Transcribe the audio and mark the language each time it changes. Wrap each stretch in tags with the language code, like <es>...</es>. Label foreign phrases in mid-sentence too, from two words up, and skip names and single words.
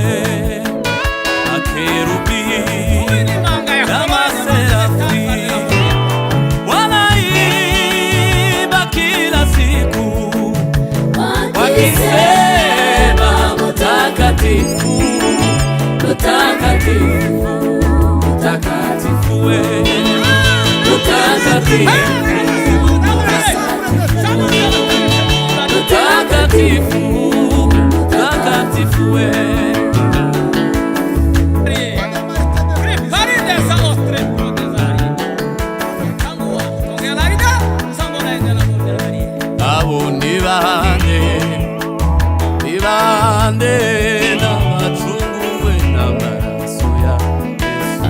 <sw>Makerubi na maserafi wanaimba kila siku wakisema, mtakatifu, mtakatifu, mtakatifu, we mtakatifu, mtakatifu, mtakatifu, we.</sw> <rw>Abo ni bande, ni bande n'abacunguwe n'amaraso ya Yesu.</rw>